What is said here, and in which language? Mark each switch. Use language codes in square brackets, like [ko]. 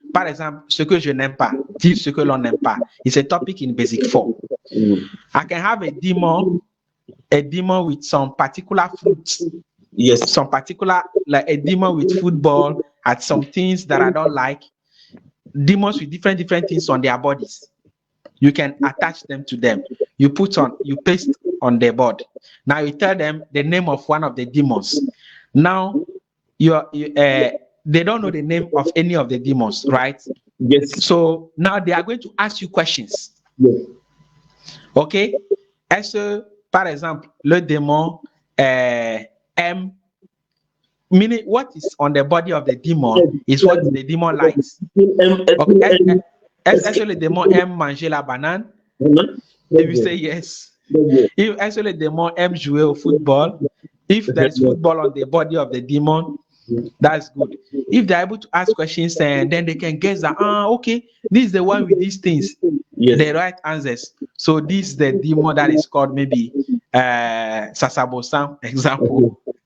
[fr] Par exemple, ce que je n'aime pas, dire ce que l'on n'aime pas. [en] It's a topic in basic 4. I can have a demon with some particular fruits. Yes. Some particular, like a demon with football, at some things that I don't like. Demons with different things on their bodies. You can attach them to them. You paste on their board. Now you tell them the name of one of the demons. Now they don't know the name of any of the demons, right? Yes. So now they are going to ask you questions. Yes. Okay? [fr] Est-ce, par exemple, le démon aime, [en] meaning what is on the body of the demon is what the demon likes. Okay? [fr] Est-ce le démon aime manger la banane? [en] If you say yes. If [fr] est-ce le démon aime jouer au football? [en] If there's football on the body of the demon, that's good. If they're able to ask questions and then they can guess that, okay, this is the one with these things, the right answers. So this is the demon that is called maybe Sasabosan, example.